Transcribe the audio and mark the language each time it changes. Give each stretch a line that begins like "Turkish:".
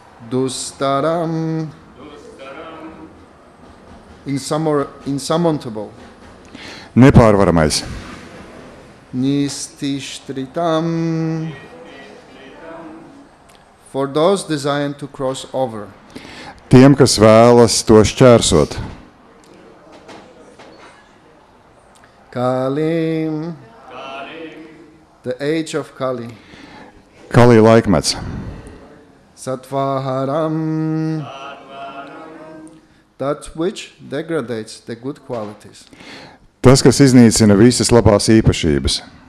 English: Dustaram insurmountable.
Latvian: Nepārvaramais.
English: Nistishtritam for those desiring to cross over.
Latvian: Tiem, kas vēlas to šķērsot.
English: Kalim, the age of Kali.
Latvian: Kalī laikmets.
English: Satvaharam, that which degrades the good qualities.
Latvian: Tas, kas iznīcina visas labās īpašības.